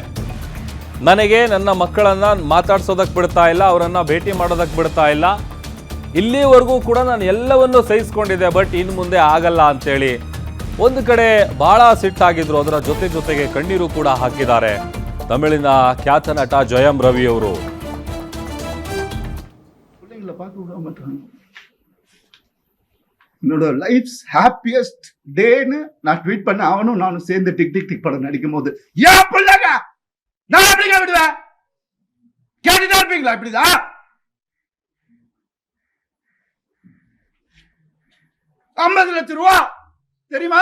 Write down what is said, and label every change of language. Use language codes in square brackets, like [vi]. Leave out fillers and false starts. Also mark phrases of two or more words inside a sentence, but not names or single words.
[kn] ನನಗೆ ನನ್ನ ಮಕ್ಕಳನ್ನ ಮಾತಾಡ್ಸೋದಕ್ಕೆ ಬಿಡ್ತಾ ಇಲ್ಲ, ಅವರನ್ನ ಭೇಟಿ ಮಾಡೋದಕ್ಕೆ ಬಿಡ್ತಾ ಇಲ್ಲ, ಇಲ್ಲಿವರೆಗೂ ಕೂಡ ನಾನು ಎಲ್ಲವನ್ನೂ ಸಹಿಸ್ಕೊಂಡಿದ್ದೆ, ಬಟ್ ಇನ್ನು ಮುಂದೆ ಆಗಲ್ಲ ಅಂತೇಳಿ ಒಂದು ಕಡೆ ಬಹಳ ಸಿಟ್ಟಾಗಿದ್ರು. ಅದರ ಜೊತೆಗೆ ಕಣ್ಣೀರು ಕೂಡ ಹಾಕಿದ್ದಾರೆ ತಮಿಳಿನ ಖ್ಯಾತ ನಟ ಜಯಂ ರವಿ ಅವರು. [ta] என்னோட லைஃப்ஸ் ஹாப்பியஸ்ட் டேன்னு நான் ட்வீட் பண்ண அவனும் நானும் சேர்ந்து டிக் டிக் டிக் படம் நடிக்கும் போது ஏன் பிள்ளைங்க நான் எப்படிங்க விடுவேன்? கேட்டுதான் இருப்பீங்களா? இப்படிதான் 50 லட்சம் ரூபா தெரியுமா?